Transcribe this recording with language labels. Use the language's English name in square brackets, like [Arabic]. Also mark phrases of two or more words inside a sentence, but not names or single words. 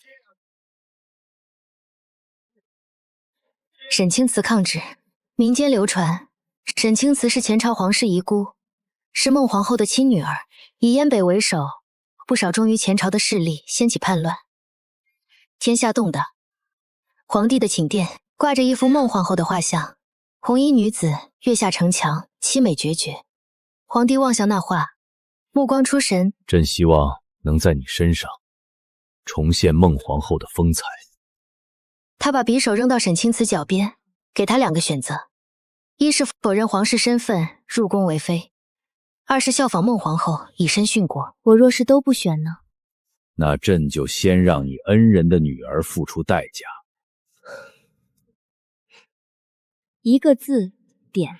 [Chinese] 沈清慈抗旨，民間流傳沈清慈是前朝皇室遺孤，是孟皇後的親女兒，以燕北為首，不少忠於前朝的勢力掀起叛亂，天下動盪。皇帝的寝殿掛着一幅孟皇後的畫像，紅衣女子跃下城牆，凄美决绝。皇帝望向那畫，目光出神。朕希望能在你身上重现孟皇后的风采。他把匕首扔到沈清慈脚邊，給他2個選擇：一是否認皇室身份，入宮為妃；二是效仿孟皇後，以身殉國。我若是都不選呢？那朕就先讓你恩人的女兒付出代價。一個字，點。